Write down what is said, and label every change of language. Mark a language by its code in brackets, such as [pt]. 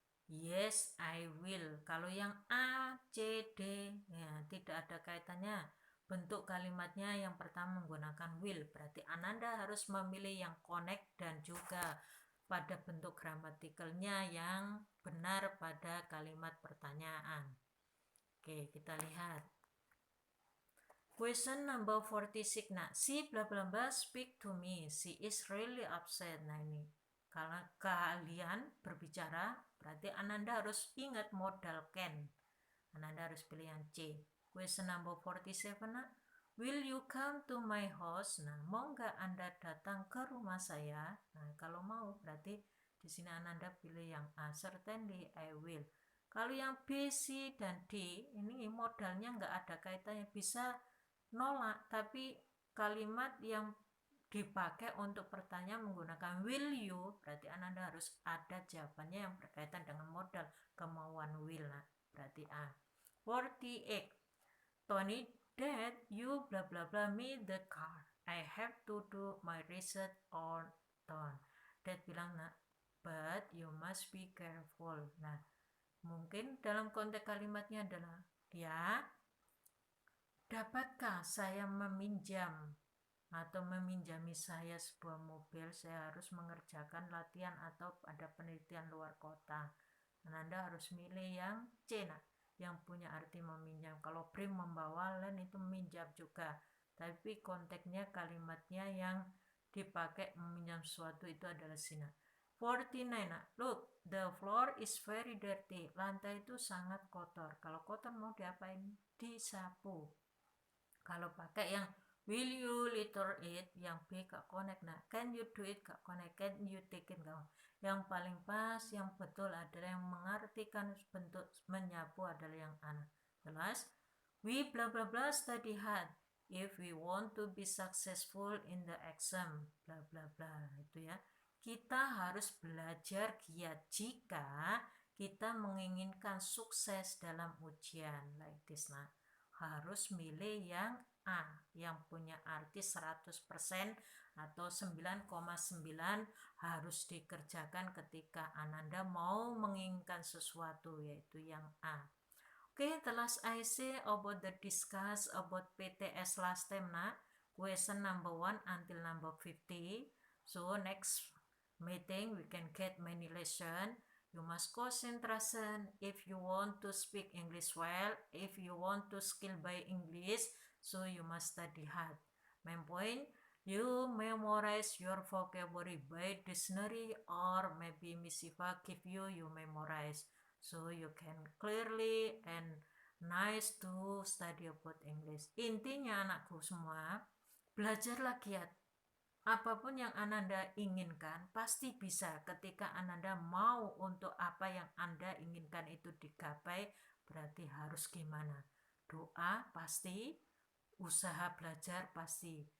[en] Yes, I will. [id] Kalau yang A, C, D, ya tidak ada kaitannya. Bentuk kalimatnya yang pertama menggunakan will. Berarti Ananda harus memilih yang connect dan juga pada bentuk gramatikalnya yang benar pada kalimat pertanyaan. Oke, kita lihat. [en] Question number 46. Nah, she bla bla bla speak to me. She is really upset. [id] Nah, ini kalau kalian berbicara, berarti Ananda harus ingat modal can. Ananda harus pilih yang C. [en] Question number 47. Nah, will you come to my house? [id] Nah, mau nggak Anda datang ke rumah saya? Nah, kalau mau berarti di sini Ananda pilih yang A. [en] Certainly I will. [id] Kalau yang B, C, dan D, ini modalnya nggak ada kaitannya. Bisa nolak, tapi kalimat yang dipakai untuk pertanyaan menggunakan [en] will you, [id] berarti Anda harus ada jawabannya yang berkaitan dengan modal kemauan will. Nah, berarti A. 48. [en] Tony, Dad, you bla bla bla me the car. I have to do my research on town. Dad [id] bilang, nah, [en] but you must be careful. [id] Nah, mungkin dalam konteks kalimatnya adalah, ya, dapatkah saya meminjam atau meminjami saya sebuah mobil? Saya harus mengerjakan latihan atau ada penelitian luar kota. Dan Anda harus milih yang C, nah, yang punya arti meminjam. Kalau bring membawa, lain itu meminjam juga. Tapi konteksnya kalimatnya yang dipakai meminjam sesuatu itu adalah sini. 49. [en] Nah, look, the floor is very dirty. [id] Lantai itu sangat kotor. Kalau kotor mau diapain? Disapu. Kalau pakai yang [en] will you litter it, [id] yang B gak connect. Nah, [en] can you do it [id] gak connect, [en] can you take it [id] gak. Yang paling pas, yang betul adalah yang mengartikan bentuk menyapu adalah yang A. Jelas? [en] We bla bla bla study hard if we want to be successful in the exam. [id] Bla bla bla, itu ya. Kita harus belajar giat jika kita menginginkan sukses dalam ujian. [en] Like this, [id] nah. Harus milih yang A, yang punya arti 100% atau 9,9 harus dikerjakan ketika Ananda mau menginginkan sesuatu, yaitu yang A. [en] Okay, the last I say about the discuss about PTS last time na question number 1 until number 50. So next meeting we can get many lesson. You must concentration if you want to speak English well, if you want to skill by English, so you must study hard. Main point, you memorize your vocabulary by dictionary or maybe Miss Siva give you memorize. So you can clearly and nice to study about English. [id] Intinya anakku semua, belajarlah giat. Apapun yang Ananda inginkan, pasti bisa ketika Ananda mau untuk apa yang Anda inginkan itu digapai, berarti harus gimana? Doa pasti, usaha belajar pasti.